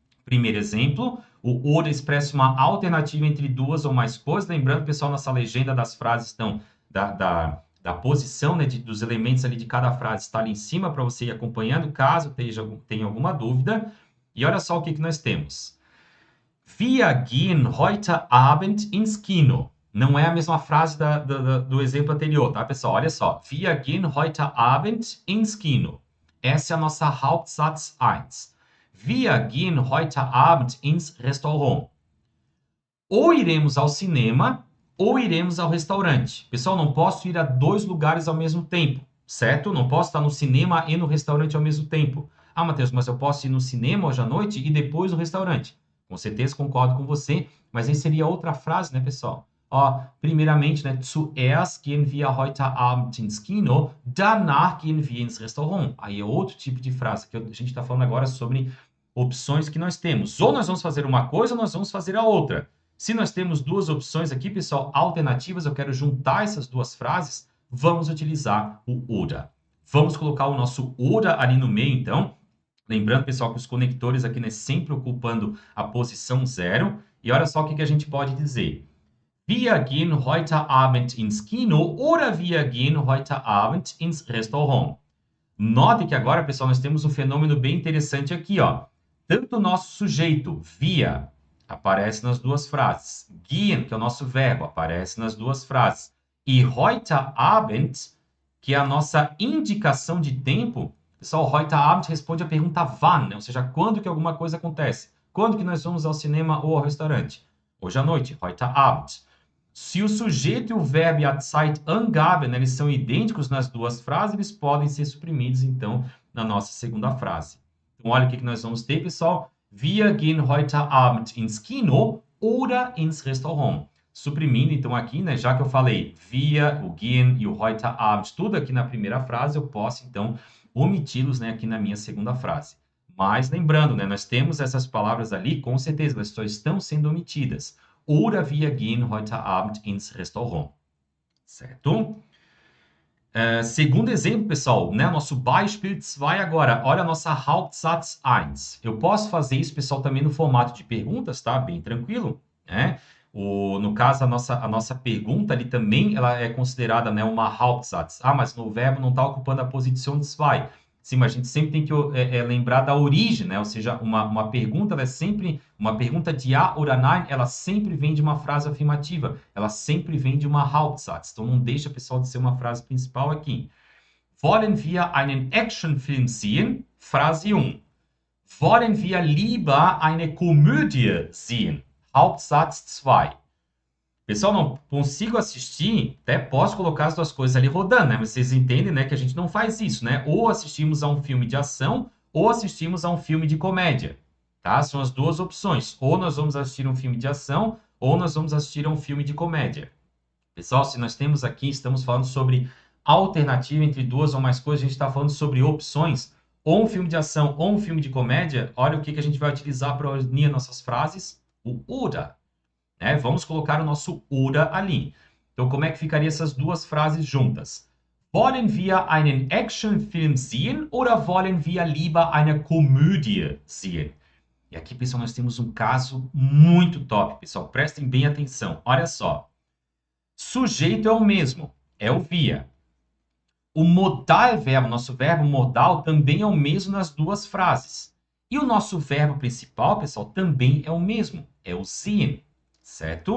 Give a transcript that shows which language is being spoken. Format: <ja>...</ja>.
<pt>Primeiro exemplo, o ora expressa uma alternativa entre duas ou mais coisas. Lembrando, pessoal, nossa legenda das frases estão da posição, né, dos elementos ali de cada frase está ali em cima para você ir acompanhando, caso tenha alguma dúvida. E olha só o que nós temos.</pt> <de>Wir gehen heute Abend ins Kino.</de> <pt>Não é a mesma frase do exemplo anterior, tá, pessoal? Olha só.</pt> <de>Wir gehen heute Abend ins Kino.</de> <pt>Essa é a nossa Hauptsatz 1.</pt> <de>Wir gehen heute Abend ins Restaurant.</de> <pt>Ou iremos ao cinema, ou iremos ao restaurante. Pessoal, não posso ir a dois lugares ao mesmo tempo, certo? Não posso estar no cinema e no restaurante ao mesmo tempo. Ah, Matheus, mas eu posso ir no cinema hoje à noite e depois no restaurante. Com certeza concordo com você, mas aí seria outra frase, né, pessoal? Ó, primeiramente, né,</pt> <de>zuerst gehen wir heute Abend ins Kino, danach gehen wir ins Restaurant.</de> <pt>Aí é outro tipo de frase, que a gente está falando agora sobre opções que nós temos. Ou nós vamos fazer uma coisa ou nós vamos fazer a outra. Se nós temos duas opções aqui, pessoal, alternativas, eu quero juntar essas duas frases, vamos utilizar o oder. Vamos colocar o nosso oder ali no meio, então. Lembrando, pessoal, que os conectores aqui, né, sempre ocupando a posição 0. E olha só o que a gente pode dizer.</pt> <de>Wir gehen heute Abend ins Kino oder wir gehen heute Abend ins Restaurant.</de> <pt>Note que agora, pessoal, nós temos um fenômeno bem interessante aqui, ó. Tanto o nosso sujeito, wir, aparece nas duas frases. Gehen, que é o nosso verbo, aparece nas duas frases. E heute Abend, que é a nossa indicação de tempo, pessoal, heute Abend responde a pergunta wann, né? Ou seja, quando que alguma coisa acontece. Quando que nós vamos ao cinema ou ao restaurante? Hoje à noite, heute Abend. Se o sujeito e o verbo e a Zeitangabe, né, eles são idênticos nas duas frases, eles podem ser suprimidos, então, na nossa segunda frase. Então, olha o que nós vamos ter, pessoal.</pt> <de>Wir gehen heute Abend ins Kino oder ins Restaurant.</de> <pt>Suprimindo, então, aqui, né, já que eu falei wir, o gehen e o heute Abend, tudo aqui na primeira frase, eu posso, então, omiti-los, né, aqui na minha segunda frase. Mas, lembrando, né, nós temos essas palavras ali, com certeza, elas só estão sendo omitidas.</pt> <de>Oder wir gehen heute Abend ins Restaurant.</de> <pt>Certo? Segundo exemplo, pessoal, né? Nosso Beispiel 2 agora. Olha a nossa Hauptsatz 1. Eu posso fazer isso, pessoal, também no formato de perguntas, tá? Bem tranquilo, né? No caso, a nossa pergunta ali também, ela é considerada, né, uma Hauptsatz. Ah, mas no verbo não está ocupando a posição 2. Sim, mas a gente sempre tem que lembrar da origem, né? Ou seja, uma pergunta, ela é sempre uma pergunta de</pt> <de>ja oder nein,</de> <pt>ela sempre vem de uma frase afirmativa, ela sempre vem de uma Hauptsatz. Então não deixa, pessoal, de ser uma frase principal aqui.</pt> <de>Wollen wir einen Actionfilm sehen?</de> <pt>Frase 1.</pt> <de>Wollen wir lieber eine Komödie sehen? Hauptsatz 2.</de> <pt>Pessoal, não consigo assistir, até posso colocar as duas coisas ali rodando, né? Mas vocês entendem, né, que a gente não faz isso, né? Ou assistimos a um filme de ação, ou assistimos a um filme de comédia, tá? São as duas opções. Ou nós vamos assistir um filme de ação, ou nós vamos assistir a um filme de comédia. Pessoal, se nós temos aqui, estamos falando sobre alternativa entre duas ou mais coisas, a gente está falando sobre opções, ou um filme de ação, ou um filme de comédia, olha o que a gente vai utilizar para unir nossas frases, o oder. Né? Vamos colocar o nosso oder ali. Então, como é que ficaria essas duas frases juntas?</pt> <de>Wollen wir einen Actionfilm sehen oder wollen wir lieber eine Komödie sehen?</de> <pt>E aqui, pessoal, nós temos um caso muito top, pessoal. Prestem bem atenção. Olha só. Sujeito é o mesmo, é o wir. O modal verbo, nosso verbo modal, também é o mesmo nas duas frases. E o nosso verbo principal, pessoal, também é o mesmo, é o sehen. Certo?</pt>